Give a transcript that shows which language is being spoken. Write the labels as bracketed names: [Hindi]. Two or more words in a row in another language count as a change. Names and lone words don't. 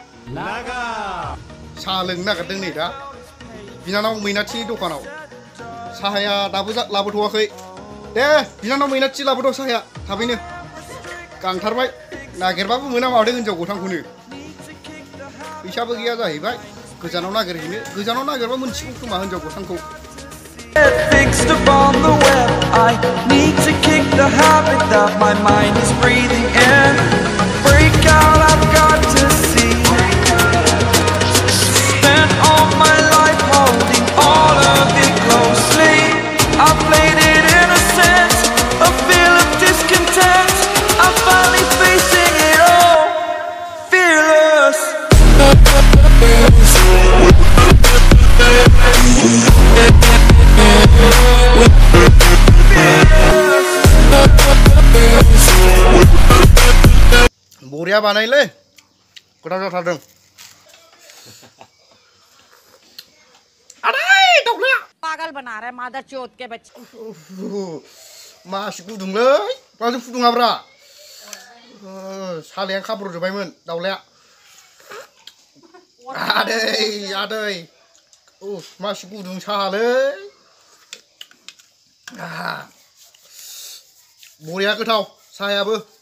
[Bodo] साहा लोंनो नागिरदों नै दा बिनानाव मैनाथिनि दखानाव साहाया दाबो लाबोथ'वाखै दे बिनानाव मैनाथि लाबोथ' साहाया थाबैनो गांथारबाय नागिरबाबो मोना माथो हिनजाव गोथांखौनो फैसाबो गैया जाहैबाय गोजानाव नागिरबा मोनसिगौ खोमा हिनजाव गोथांखौ [English] Fixed upon the web, I need to kick the habit that my mind is breathing in. Break out, I've got to see. Spent all my life holding all of it closely. I played it innocent, a feel of discontent. I'm finally facing it all, fearless. [Bodo] बरिया बानायलै गोथाव जाथारदों आदै दाउलाया [Hindi] पागल बना रहा है मादर चौथ के बच्चे [Bodo] मासि गुदुंलै माजों फुदुङाब्रा सालायानो खाब्र'जोब्बायमोन दाउलाया आदै मासि गुदुं साहालै बरिया गोथाव साहायाबो